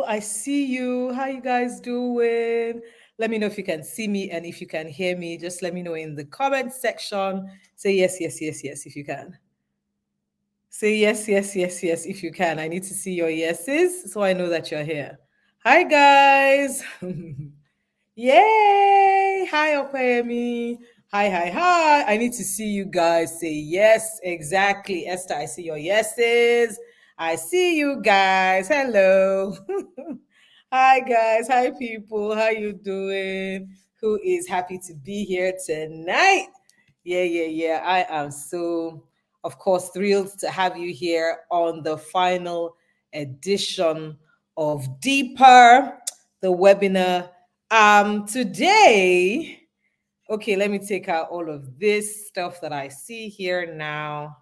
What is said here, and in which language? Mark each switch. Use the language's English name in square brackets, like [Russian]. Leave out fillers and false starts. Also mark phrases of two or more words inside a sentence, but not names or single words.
[English] I see you. How you guys doing? Let me know if you can see me and if you can hear me. Just let me know in the comment section. Say yes, yes, yes, yes if you can. Say yes, yes, yes, yes if you can. I need to see your yeses so I know that you're here. Hi guys. Yay! Hi, Okwemi. Hi, hi, hi. I need to see you guys say yes. Exactly. Esther, I see your yeses. I see you guys. Hello. Hi, guys. Hi, people. How you doing? Who is happy to be here tonight? Yeah, yeah, yeah. I am so, of course, thrilled to have you here on the final edition of Deeper, the webinar today, okay, let me take out all of this stuff that I see here now.